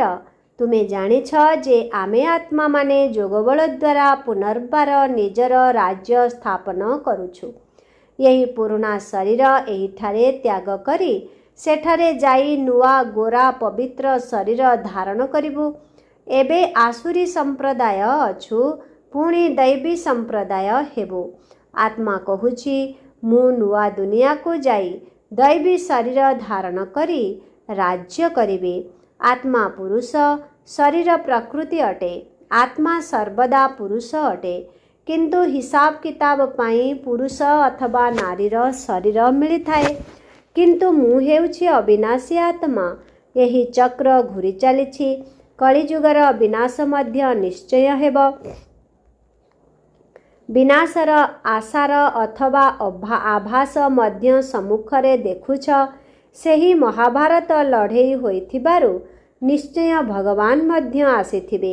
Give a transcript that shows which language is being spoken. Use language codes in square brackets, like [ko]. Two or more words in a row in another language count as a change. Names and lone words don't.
[or] ତୁମେ ଜାଣିଛ ଯେ ଆମେ ଆତ୍ମା ମାନେ ଯୋଗବଳ ଦ୍ୱାରା ପୁନର୍ବାର ନିଜର ରାଜ୍ୟ ସ୍ଥାପନ କରୁଛୁ। ଏହି ପୁରୁଣା ଶରୀର ଏଠାରେ ତ୍ୟାଗ କରି ସେଠାରେ ଯାଇ ନୂଆ ଗୋରା ପବିତ୍ର ଶରୀର ଧାରଣ କରିବୁ। ଏବେ ଆସୁରୀ ସମ୍ପ୍ରଦାୟ ଅଛୁ, ପୁଣି ଦୈବୀ ସମ୍ପ୍ରଦାୟ ହେବୁ। ଆତ୍ମା କହୁଛି ମୁଁ ନୂଆ ଦୁନିଆ କୁ ଯାଇ ଦୈବୀ ଶରୀର ଧାରଣ କରି ରାଜ୍ୟ କରିବେ। ଆତ୍ମା ପୁରୁଷ, ଶରୀର ପ୍ରକୃତି ଅଟେ। ଆତ୍ମା ସର୍ବଦା ପୁରୁଷ ଅଟେ। କିନ୍ତୁ ହିସାବ କିତାବ ପାଇ ପୁରୁଷ ଅଥବା ନାରୀର ଶରୀର ମିଳି ଥାଏ। କିନ୍ତୁ ମୁଁ ହେଉଛି ଅବିନାଶୀ ଆତ୍ମା। ଏହି ଚକ୍ର ଘୂରି ଚାଲିଛି। କଳିଯୁଗର ବିନାଶ ମଧ୍ୟ ନିଶ୍ଚୟ ହେବ। ବିନାଶର ଆଶାର ଅଥବା ଆଭାସ ମଧ୍ୟ ସମ୍ମୁଖରେ ଦେଖୁଛ। ସେହି ମହାଭାରତ ଲଢ଼େଇ ହୋଇଥିବାରୁ ନିଶ୍ଚୟ ଭଗବାନ ମଧ୍ୟ ଆସିଥିବେ।